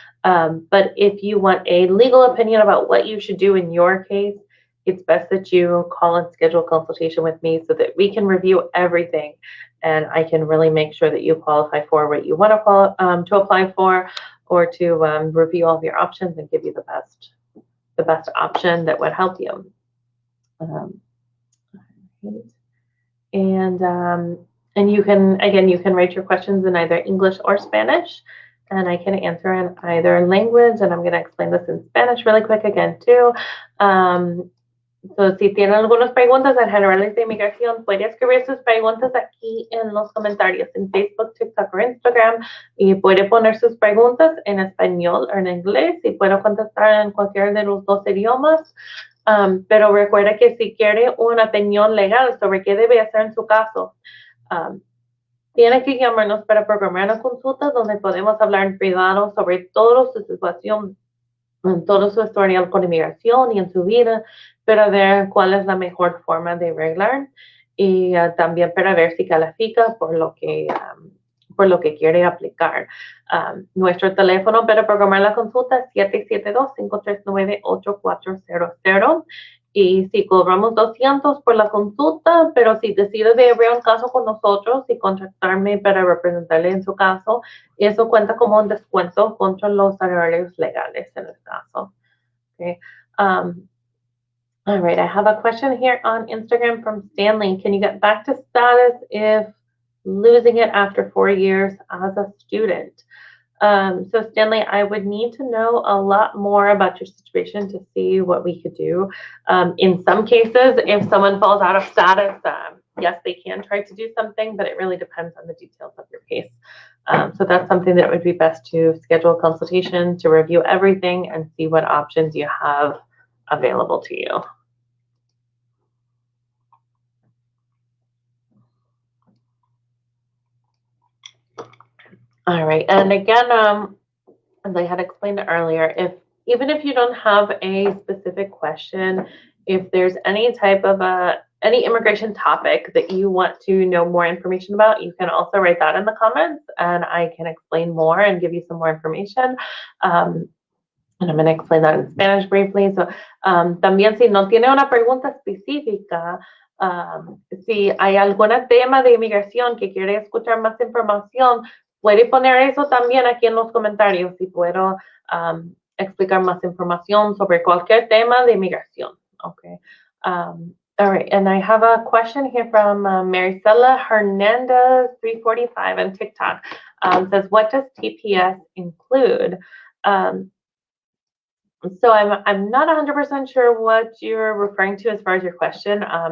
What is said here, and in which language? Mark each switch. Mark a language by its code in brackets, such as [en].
[en] But if you want a legal opinion about what you should do in your case, it's best that you call and schedule a consultation with me so that we can review everything and I can really make sure that you qualify for what you want to apply for, or to review all of your options and give you the best option that would help you. And you can write your questions in either English or Spanish, and I can answer in either language. And I'm going to explain this in Spanish really quick again too. [es] So si tienen algunas preguntas al generales de inmigración, puede escribir sus preguntas aquí en los comentarios en Facebook, TikTok o Instagram, y puede poner sus preguntas en español o en inglés, y puedo contestar en cualquiera de los dos idiomas. Pero recuerda que si quiere una opinión legal sobre qué debe hacer en su caso, tiene que llamarnos para programar una consulta donde podemos hablar en privado sobre toda su situación, todo su historial con inmigración y en su vida, para ver cuál es la mejor forma de arreglar, y también para ver si califica por lo que quiere aplicar. Nuestro teléfono para programar la consulta es 772-539-8400. Y si cobramos $200 por la consulta, pero si decide de abrir un caso con nosotros y contactarme para representarle en su caso, eso cuenta como un descuento contra los salarios legales en el caso. [en] Okay. All right, I have a question here on Instagram from Stanley. Can you get back to status if losing it after 4 years as a student? So Stanley, I would need to know a lot more about your situation to see what we could do. In some cases, if someone falls out of status, yes, they can try to do something, but it really depends on the details of your case. So that's something that would be best to schedule a consultation to review everything and see what options you have available to you. All right, and again, as I had explained earlier, even if you don't have a specific question, if there's any type of any immigration topic that you want to know more information about, you can also write that in the comments, and I can explain more and give you some more information. And I'm going to explain that in Spanish briefly. [es] So, también si no tiene una pregunta específica, si hay algún tema de inmigración que quiere escuchar más información, puede poner eso también aquí en los comentarios y puedo explicar más información sobre cualquier tema de inmigración. [en] Okay. All right, and I have a question here from Maricela Hernandez 345 on TikTok. Says, what does TPS include? So I'm not 100% sure what you're referring to as far as your question.